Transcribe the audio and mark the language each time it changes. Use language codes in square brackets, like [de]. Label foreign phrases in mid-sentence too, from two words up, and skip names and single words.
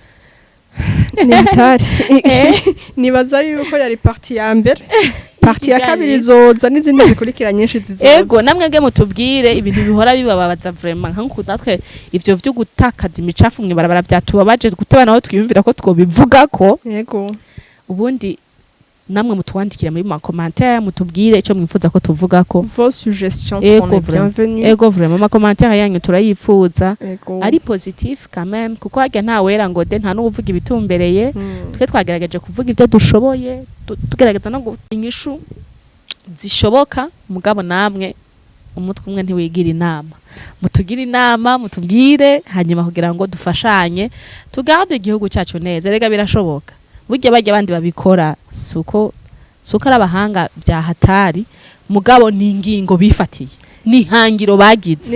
[rn] Nitari nibaza yuko yari parti ya mbere parti ya kabiri zoza n'izindi zikurikira nyinshi zizoza ego namwege mutubwire ibintu bihora bibababaza vraiment nkanku natwe ivyo vyo gutakaza imicafu mw'ibarabara byatubabaje gutebana aho twiyumvira ko twobivuga ko yego ubundi namwe mutwandikira muri commentaire mutubwire ico mwifuza ko tuvuga ko [fr] vos suggestions sont les bienvenues [rn] ego vraiment ma commentaire yanyu turayifuza ari positif [fr] quand même [rn] kuko hajya nta wera ngo de nta n'uvuga ibitumbereye twe twagerageje kuvuga ibyo dushoboye tugerageza no inyishu zishoboka mugabo namwe umutwe umwe ntiwigira inama mutugira inama mutubwire hanyuma kugira ngo dufashanye tugarde igihugu cyacu neza rega birashoboka burya bajya abandi babikora suko arabahanga bya hatari mugabo ni ingingo bifatiye ni hangiro bagize